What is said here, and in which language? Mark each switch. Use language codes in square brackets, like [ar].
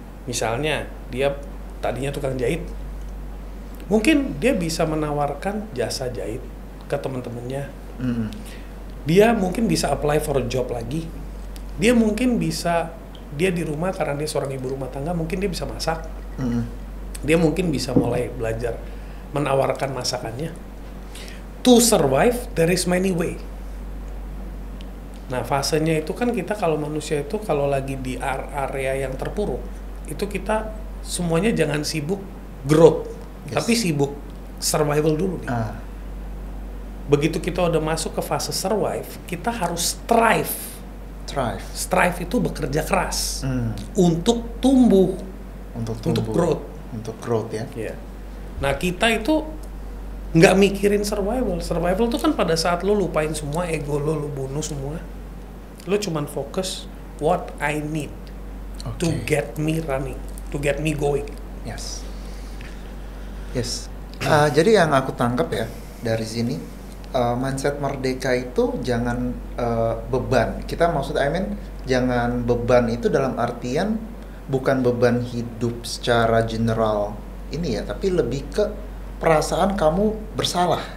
[id] Misalnya dia tadinya tukang jahit, mungkin dia bisa menawarkan jasa jahit ke teman-temannya. Dia mungkin bisa [en] apply for a job [id] lagi. Dia mungkin bisa, dia di rumah karena dia seorang ibu rumah tangga, mungkin dia bisa masak. Dia mungkin bisa mulai belajar menawarkan masakannya. [en] To survive, there is many way. [id] Nah fasenya itu kan kita kalau manusia itu kalau lagi di area yang terpuruk, itu kita semuanya jangan sibuk growth, tapi sibuk survival dulu nih. begitu kita udah masuk ke fase survive, kita harus strive. Strive itu bekerja keras untuk tumbuh, untuk growth. Untuk growth ya. [en] Yeah. [id] Nah kita itu nggak mikirin survival. Survival tuh kan pada saat lo lupain semua ego lo bunuh semua. Lo cuman fokus [en] what I need to get me running, to get me going. Yes. [id] Jadi yang aku tangkap ya dari sini, mindset merdeka itu jangan beban. Kita maksud jangan beban itu dalam artian bukan beban hidup secara general ini ya, tapi lebih ke perasaan kamu bersalah.